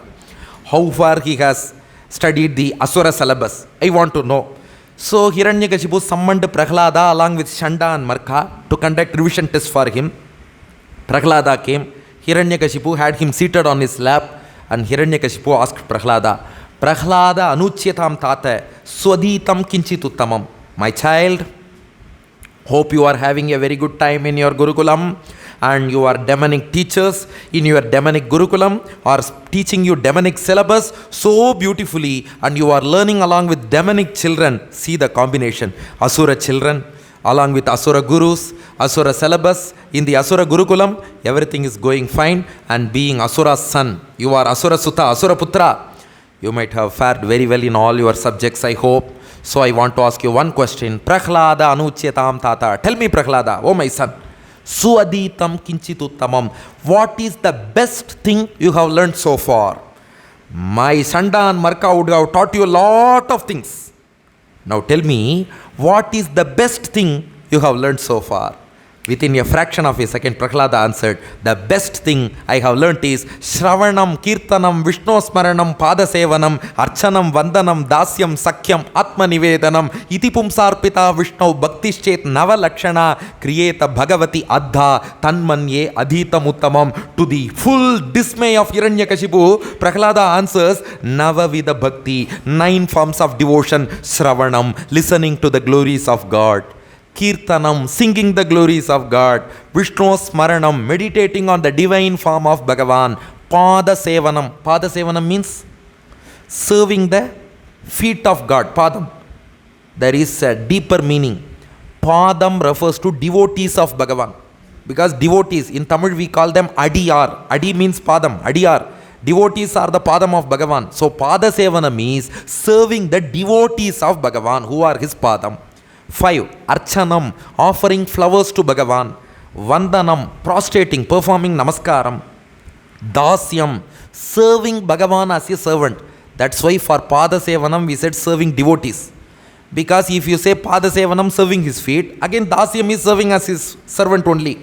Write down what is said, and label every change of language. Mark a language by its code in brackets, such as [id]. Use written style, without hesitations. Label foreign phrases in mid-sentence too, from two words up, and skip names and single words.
[en] How far he has studied the Asura syllabus, I want to know. So Hiranyakashipu summoned Prahlada along with Shanda and Marka to conduct revision test for him. Prahlada came. Hiranyakashipu had him seated on his lap and Hiranyakashipu asked Prahlada, [sa] प्रह्लाद अनूच्यतां तात स्वदितं किञ्चिदुत्तमम्. [en] My child, hope you are having a very good time in your Gurukulam and your demonic teachers in your demonic Gurukulam are teaching you demonic syllabus so beautifully and you are learning along with demonic children. See the combination. Asura children along with Asura Gurus, Asura syllabus. In the Asura Gurukulam, everything is going fine and being Asura's son. You are [sa] असुर सुत, असुर पुत्र. [en] You might have fared very well in all your subjects, I hope. So I want to ask you one question. [sa] प्रह्लाद अनूच्यतां तात. [en] Tell me Prahlada, oh my son. [sa] स्वदितं किञ्चिदुत्तमम्. [en] What is the best thing you have learned so far? My Sanda and Marka would have taught you a lot of things. Now tell me, what is the best thing you have learned so far? Within a fraction of a second, Prahlada answered, the best thing I have learnt is [sa] श्रवणं, कीर्तनं, विष्णु स्मरणं, पादसेवनम्, अर्चनं, वन्दनं, दास्यं, सख्यं, आत्म निवेदनम्, इति पुंसार्पिता, विष्णु, भक्तिश्चेत्, नव लक्षणा, क्रियेत, भगवति, अद्धा, तन्मन्ये, अधीतम् उत्तमम्. [en] To the full dismay of Hiranyakashipu, Prahlada answers, [sa] नव विध भक्ति, [en] 9 forms of devotion, Shravanam, listening to the glories of God. Kirtanam, singing the glories of God. [sa] विष्णु स्मरणं, [en] meditating on the divine form of Bhagavan. [sa] पाद सेवनम्. पाद सेवनम् [en] means serving the feet of God. Padam. There is a deeper meaning. Padam refers to devotees of Bhagavan. Because devotees, in Tamil we call them Adiyar. Adi means Padam, Adiyar. Devotees are the padam of Bhagavan. So [sa] पाद सेवनम् [en] is serving the devotees of Bhagavan who are his padam. 5. Archanam, offering flowers to Bhagavan. Vandanam, prostrating, performing namaskaram. Dasyam, serving Bhagavan as a servant. That's why for [sa] पाद सेवनम् [en] we said serving devotees. Because if you say [sa] पाद सेवनम्, [en] serving his feet, again dasyam is serving as his servant only.